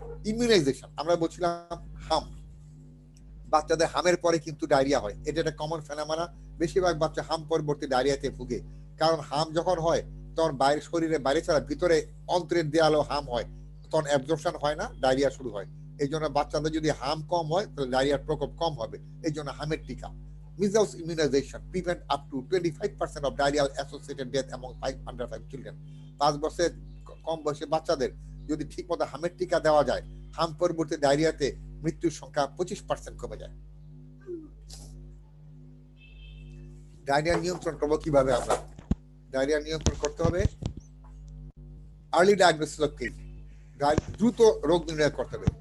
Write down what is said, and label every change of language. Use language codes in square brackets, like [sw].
[bn] Immunisation, আমরা বলছিলাম হাম, বাচ্চাদের হামের পরে কিন্তু ডায়রিয়া হয়, এটা একটা কমন ফেনোমেনা। বেশিরভাগ বাচ্চা হাম পরবর্তী ডায়রিয়াতে ভুগে, কারণ হাম যখন হয় তখন বাইরে শরীরে বাইরে ছাড়া ভিতরে অন্তরের দেয়ালও হাম হয়, তখন অ্যাবজর্পশন হয় না, ডায়রিয়া শুরু হয়। এই জন্য বাচ্চাদের যদি হাম কম হয় তাহলে ডায়রিয়ার প্রকোপ কম হবে। এই জন্য হামের টিকা। [en] Measles immunization prevent up to 25% of diarrheal associated death among under 5 children. [bn] 5 বছরের কম বয়সী বাচ্চাদের যদি ঠিকমতো হামের টিকা দেওয়া যায়, হাম পরবর্তী ডায়রিয়াতে মৃত্যুর সংখ্যা 25% কমে যায়। ডায়রিয়া নিয়ন্ত্রণ করবো কিভাবে? আমরা ডায়রিয়া নিয়ন্ত্রণ করতে হবে আর্লি ডায়াগনোসিস অফ কেস, দ্রুত রোগ নির্ণয় করতে হবে।